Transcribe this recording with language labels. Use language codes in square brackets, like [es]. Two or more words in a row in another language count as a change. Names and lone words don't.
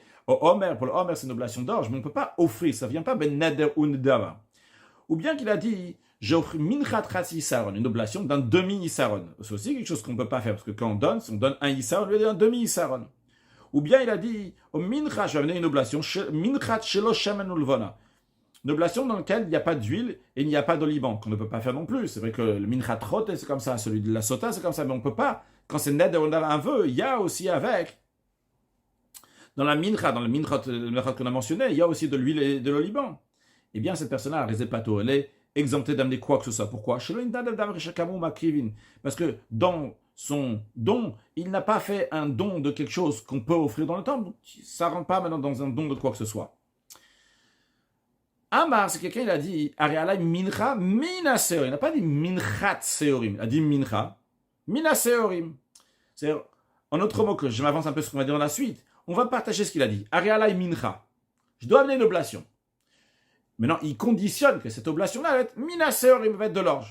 [fr] Au Homer, pour le Homer, c'est une oblation d'orge, mais on ne peut pas offrir. Ça ne vient pas [he] בין נדר או נדבה. [fr] Ou bien qu'il a dit, j'offre [he] מנחת חצי עשרון, [fr] une oblation d'un demi-isaron. C'est aussi quelque chose qu'on ne peut pas faire, parce que quand on donne, si on donne un isaron, on lui donne un demi-isaron. Ou bien il a dit, au mincha, je vais amener une oblation, [he] מנחת שלא שמן ולבונה. [fr] Une oblation dans laquelle il n'y a pas d'huile et il n'y a pas d'oliban, qu'on ne peut pas faire non plus. C'est vrai que le [he] מנחת רוטה, [fr] c'est comme ça, celui de la sota, c'est comme ça, mais on ne peut pas. Quand c'est ned, on a un vœu, il y a aussi avec, dans la mincha, dans le minchat qu'on a mentionné, il y a aussi de l'huile et de l'oliban. Eh bien, cette personne-là, Rezepato, elle est exemptée d'amener quoi que ce soit. Pourquoi? Parce que dans son don, il n'a pas fait un don de quelque chose qu'on peut offrir dans le temple. Donc, ça ne rentre pas maintenant dans un don de quoi que ce soit. Amar, c'est quelqu'un, il a dit, [he] הרי עלי מנחה מן שעורים. [fr] Il n'a pas dit [he] מנחת שעורים. [fr] Il a dit [he] מנחה מן שעורים. [fr] C'est-à-dire, en autre mot, que je m'avance un peu sur ce qu'on va dire dans la suite, on va partager ce qu'il a dit. [he] הרי עלי מנחה. [fr] Je dois amener une oblation. Maintenant, il conditionne que cette oblation-là va être [he] מן שעורים, [fr] va être de l'orge.